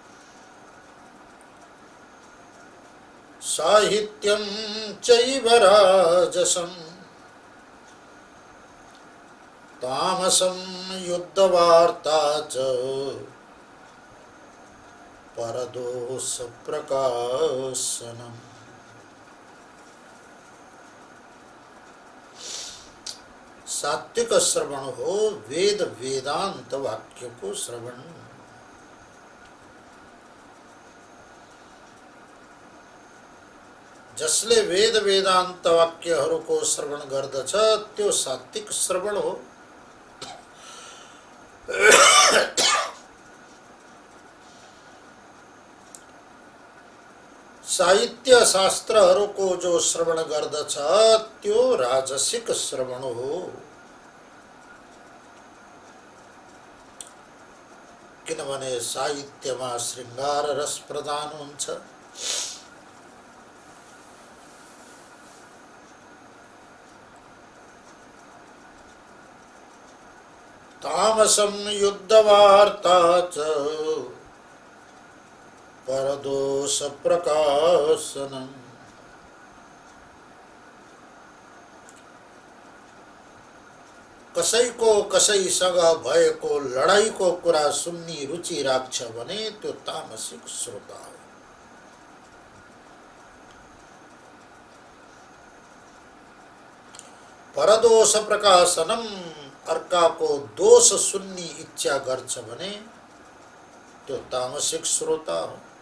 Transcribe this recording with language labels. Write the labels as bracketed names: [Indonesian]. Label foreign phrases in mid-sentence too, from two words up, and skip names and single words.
[Sanskrit] साहित्यं चैव राजसं तामसं युद्धवार्ता च परदोष प्रकाशनम्। [Nepali] सात्विक श्रवण हो वेद वेदांत वाक्य को श्रवण। जसले वेद वेदांत वाक्यहरूको श्रवण गर्दछ त्यो सात्विक श्रवण हो। साहित्य शास्त्रहरूको जो श्रवण गर्दछ त्यो राजसिक श्रवण हो। किनभने साहित्यमा श्रृंगार रस प्रदान हुन्छ। [Sanskrit] तामसं युद्धवार्ता च परदोष प्रकाशनम्। [Nepali] कसैको कसैसँग भएको लडाईको कुरा सुन्ने रुचि राख्छ भने त्यो तामसिक श्रोता हो। [Sanskrit] परदोष प्रकाशनम, [Nepali] अर्काको दोष सुन्ने इच्छा गर्छ भने त्यो तामसिक श्रोता हो।